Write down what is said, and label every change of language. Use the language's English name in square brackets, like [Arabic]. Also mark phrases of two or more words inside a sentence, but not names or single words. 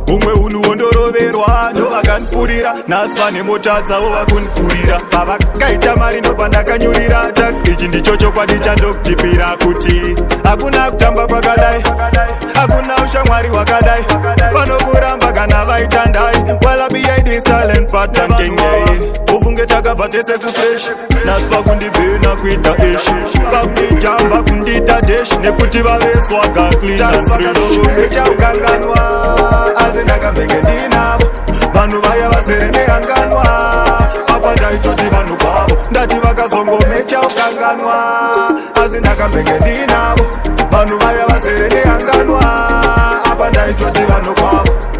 [Shona] Umwe unhu wondoroverwa, ndo vakandikurira. Nhasi vane mota dzavo vakundikurira. Pavakaita mari ndo pandakanyurira. Tax ichi ndicho chokwadi chandokutipira kuti hakuna kutamba kwakadai, hakuna ushamwari hwakadai. Vanokuramba kana vaitandai. [English] While I be this talent, but I'm king, yeah. [Shona] Ufunge takabva tese kufresh. Nhasi vakundibhena kuita ish. Vakundijamba kundita dash. Nekuti vave swaga [English] clean and fresh. [Shona] Tax vakazongo mecha ukanganwa, asi ndakamhenge ndinavo. Vanhu vaya vazere nehanganwa, apa ndaitoti vanhu kwavo. Ndati vakazongo mecha ukanganwa, asi ndakamhenge ndinavo. Vanhu vaya vazere nehanganwa, apa ndaitoti vanhu kwavo.